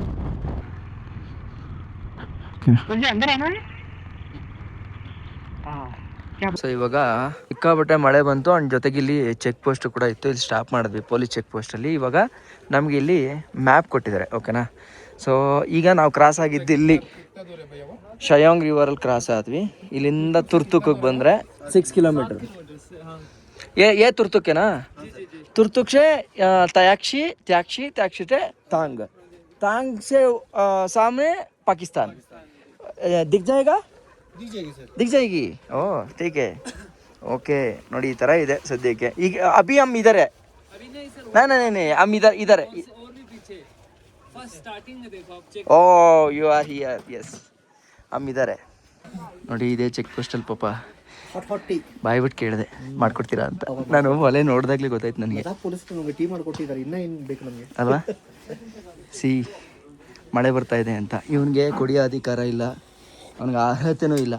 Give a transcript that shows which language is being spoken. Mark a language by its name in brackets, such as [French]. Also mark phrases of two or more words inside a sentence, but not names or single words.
[Kannada] ಸೊ ಇವಾಗ ಸಿಕ್ಕಾಪಟ್ಟೆ ಮಳೆ ಬಂತು. ಅಂಡ್ ಜೊತೆಗೆ ಇಲ್ಲಿ [English] check post [Kannada] ಕೂಡ ಇತ್ತು. ಇಲ್ಲಿ ಸ್ಟಾಪ್ ಮಾಡಿದ್ವಿ [English] police check [Kannada] ಪೋಸ್ಟಲ್ಲಿ. ಇವಾಗ ನಮಗೆ ಇಲ್ಲಿ ಮ್ಯಾಪ್ ಕೊಟ್ಟಿದ್ದಾರೆ, ಓಕೆನಾ? ಸೊ ಈಗ ನಾವು ಕ್ರಾಸ್ ಆಗಿದ್ದು ಇಲ್ಲಿ ಶಯಾಂಗ್ ರಿವರಲ್ಲಿ ಕ್ರಾಸ್ ಆದ್ವಿ. ಇಲ್ಲಿಂದ ತುರ್ತುಕ್ಗೆ ಬಂದರೆ 6 ಕಿಲೋಮೀಟರ್. [Hindi] ये तुर्तुक है ना? तुर्तुक से त्याक्षी से तांग से सामने पाकिस्तान दिख जाएगा? दिख जाएगी. ओह ठीक है, ओके. [Kannada] ನೋಡಿ ಈ ಥರ ಇದೆ ಸದ್ಯಕ್ಕೆ. ಈಗ [Hindi] अभी हम इधर है. नहीं हम इधर है. [English] Oh you are here. Yes, [Hindi] हम इधर है. [Kannada] ನೋಡಿ ಇದೇ ಚೆಕ್ ಪೋಸ್ಟಲ್ಲಿ ಪಾಪ [English] Hot tea [Kannada] ಬಾಯ್ಬಿಟ್ಟು ಕೇಳಿದೆ ಮಾಡ್ಕೊಡ್ತೀರಾ ಅಂತ. ನಾನು ಒಲೆ ನೋಡಿದಾಗಲೇ ಗೊತ್ತಾಯ್ತು ನನಗೆ. ಪೊಲೀಸರು ನಮಗೆ ಟೀ ಮಾಡಿಕೊಟ್ಟಿದ್ದಾರೆ, ಇನ್ನೂ ಏನು ಬೇಕು ನಮಗೆ ಅಲ್ವಾ? ಮಳೆ ಬರ್ತಾ ಇದೆ ಅಂತ. ಇವನಿಗೆ ಕುಡಿಯೋ ಅಧಿಕಾರ ಇಲ್ಲ, ಅವನಿಗೆ ಅರ್ಹತೆನೂ ಇಲ್ಲ.